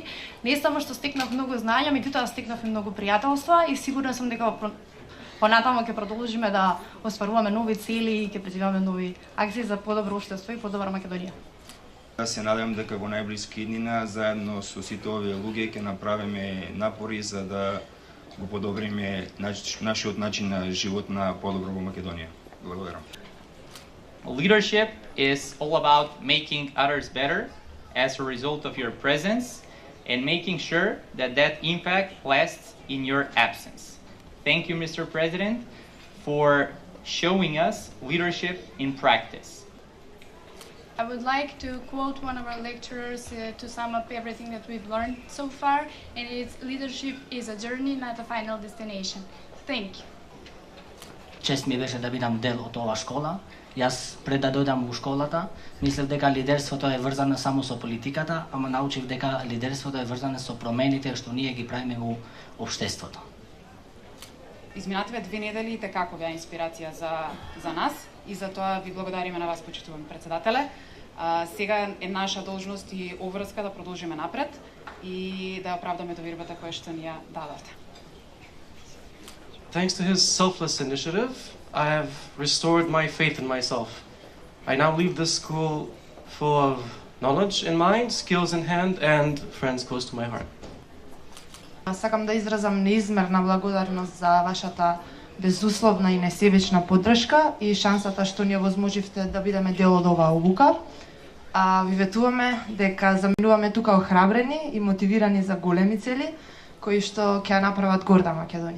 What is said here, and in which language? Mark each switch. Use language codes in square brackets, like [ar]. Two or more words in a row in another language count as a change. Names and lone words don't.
[mk] Не само што стекнав многу знаења, меѓутоа стекнав и многу пријателства и сигурна сум дека понатаму ќе продолжиме да остваруваме нови цели и ќе презиваме нови акции за подобро општество и подобра Македонија. Јас се надевам дека во најблиски иднина заедно со сите овие луѓе ќе направиме напори за да го подобриме нашиот начин на живот на подобро во Македонија. Благодарам. [en] Leadership is all about making others better as a result of your presence and making sure that that impact lasts in your absence. Thank you, Mr. President, for showing us leadership in practice. I would like to quote one of our lecturers to sum up everything that we've learned so far, and it's leadership is a journey, not a final destination. Thank you. [mk] Чест ми беше да бидам дел од оваа школа. Јас пред да дојдам во школата, мислев дека лидерството е врзано само со политиката, ама научив дека лидерството е врзано со промените што ние ги правиме во општеството. Изминативе 2 недели како беа инспирација за нас и за тоа ви благодариме на вас, почитуван председателе. Сега е наша должност и обврска да продолжиме напред и да оправдаме довербата која што ни ја дадовте. [en] Thanks to his selfless initiative, I have restored my faith in myself. I now leave this school full of knowledge in mind, skills in hand, and friends close to my heart. [mk] Сакам да изразам неизмерна благодарност за вашата безусловна и несебична поддршка и шансата што ни овозможивте да бидеме дел од оваа обука. Ви ветуваме дека заминуваме тука охрабрени и мотивирани за големи цели, кои што ќе ја направат горда Македонија.